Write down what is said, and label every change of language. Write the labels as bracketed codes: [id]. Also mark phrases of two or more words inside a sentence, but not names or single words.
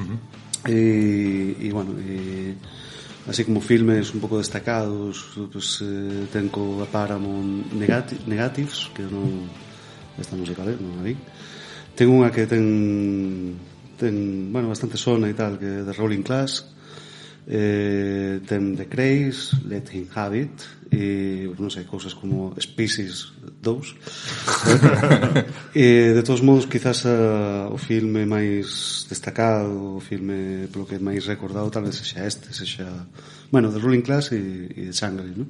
[gl] E bueno, así como filmes un pouco destacados, pues, ten co Paramount Negatives, que non, esta non sei cal é, non a vi. Ten unha que ten bastante sona e tal, que The Rolling Class, ten The Craze, Let Him Have It, e non sei, cousas como Species 2. E de todos modos, quizás o filme máis destacado, o filme polo que é máis recordado, tal vez sexa The Rolling Class e The Changeling, non?